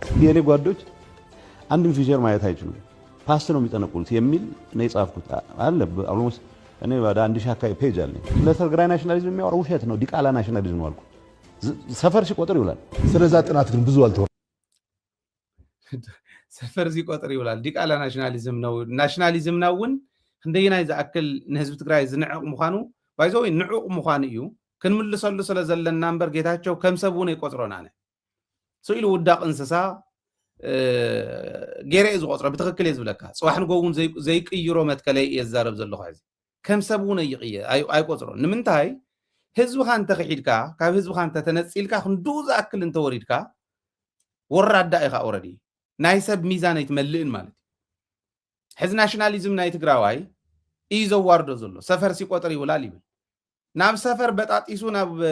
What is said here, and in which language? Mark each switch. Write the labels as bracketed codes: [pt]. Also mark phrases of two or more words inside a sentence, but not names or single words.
[am] የኔ ጓዶች አንድም ፊቸር ማየት አይችሉም ፓስት ነው የሚጠነቁሉት የሚል ነው የጻፍኩት አለ ኦልሞስት እኔ ወደ 1000 አካባቢ ፔጅ አለኝ ለትግራይ ናሽናሊዝም የሚያወራው ውሸት ነው ዲቃላ ናሽናሊዝም ነው አልኩ ሰፈር ሲቆጥር ይውላል ስለዛ ጥናት ግን ብዙ አልተወራ ሰፈር ሲቆጥር ይውላል ዲቃላ ናሽናሊዝም ነው [ti] እንደይናይ ዝኣክል ንህዝቢ ትግራይ ዝንዕቕ ምዃኑ ባይዘው ንዕቕ ምዃኑ እዩ ክንምልሰሉ ስለ ዘለና እምበር ጌታቸው ከም ሰብ እውን ይቆፅሮና ነ ስኢሉ ውዳቕ እንስሳ ገይረ እዩ ዝቆፅሮ ብትክክል እየ ዝብለካ ፅዋሕ ንጎ እውን ዘይቅይሮ መትከለይ እየ ዝዛረብ ዘለኹ ሕዚ ከም ሰብ እውን ኣይቆፅሮ ንምንታይ ህዝብካ እንተክሒድካ ካብ ህዝብካ እንተተነፂልካ ክንዱኡ ዝኣክል እንተወሪድካ ወራዳ ኢኻ ኦረዲ ናይ ሰብ ሚዛን ኣይትመልእን ማለት እዩ ሕዚ ናሽናሊዝም ናይ ትግራዋይ እዩ ዘዋርዶ ዘሎ [am] ሰፈር ሲቆጥር ይውላል [ti] ይብል ናብ ሰፈር በጣጢሱ ናብ